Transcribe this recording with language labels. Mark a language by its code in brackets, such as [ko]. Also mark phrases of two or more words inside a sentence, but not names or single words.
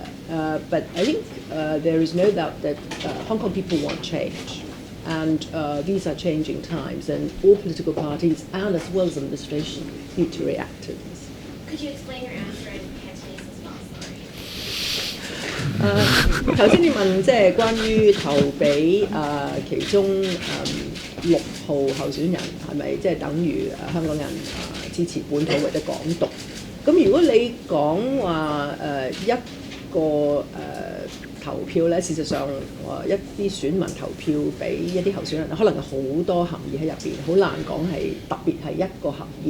[en] But I think there is no doubt that Hong Kong people want change. And these are changing times, and all political parties and as well as administration need to react to this. Could you explain your answer in Cantonese as well? Sorry. [yue] 頭先你問即係關於投俾其中6號候選人係咪即係等於香港人支持本土或者港獨？咁如果你講話一個投票咧，事實上一啲選民投票俾一啲候選人，可能有好多含義喺入邊，好難講係特別係一個含義。